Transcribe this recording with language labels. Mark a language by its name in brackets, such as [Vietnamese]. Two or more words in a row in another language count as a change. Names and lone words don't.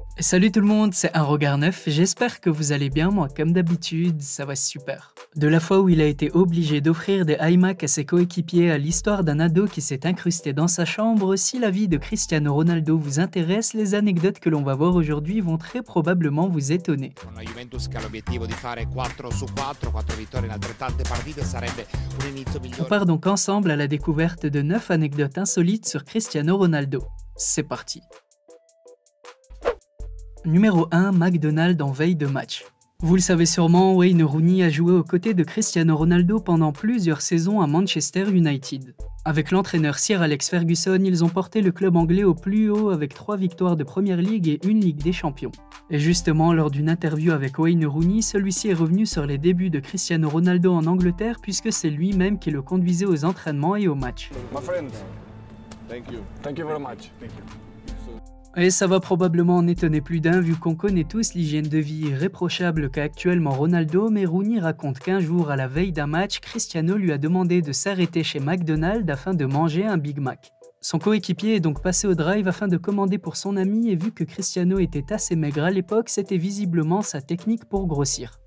[French] Salut tout le monde, c'est Un Regard Neuf, j'espère que vous allez bien, moi comme d'habitude, ça va super. De la fois où il a été obligé d'offrir des iMac à ses coéquipiers à l'histoire d'un ado qui s'est incrusté dans sa chambre, si la vie de Cristiano Ronaldo vous intéresse, les anecdotes que l'on va voir aujourd'hui vont très probablement vous étonner. [Italian] La Juventus che ha l'obiettivo di fare 4 su 4 vittorie in altrettante partite sarebbe un inizio migliore. [French] On part donc ensemble à la découverte de 9 anecdotes insolites sur Cristiano Ronaldo. C'est parti. Numéro 1, McDonald's en veille de match. Vous le savez sûrement, Wayne Rooney a joué aux côtés de Cristiano Ronaldo pendant plusieurs saisons à Manchester United. Avec l'entraîneur Sir Alex Ferguson, ils ont porté le club anglais au plus haut avec 3 victoires de Premier League et 1 Ligue des Champions. Et justement, lors d'une interview avec Wayne Rooney, celui-ci est revenu sur les débuts de Cristiano Ronaldo en Angleterre puisque c'est lui-même qui le conduisait aux entraînements et aux matchs. [English] My friend, thank you. Thank you very much. Thank you. [French] Et ça va probablement en étonner plus d'un vu qu'on connaît tous l'hygiène de vie irréprochable qu'a actuellement Ronaldo, mais Rooney raconte qu'un jour, à la veille d'un match, Cristiano lui a demandé de s'arrêter chez McDonald's afin de manger un Big Mac. Son coéquipier est donc passé au drive afin de commander pour son ami et vu que Cristiano était assez maigre à l'époque, c'était visiblement sa technique pour grossir.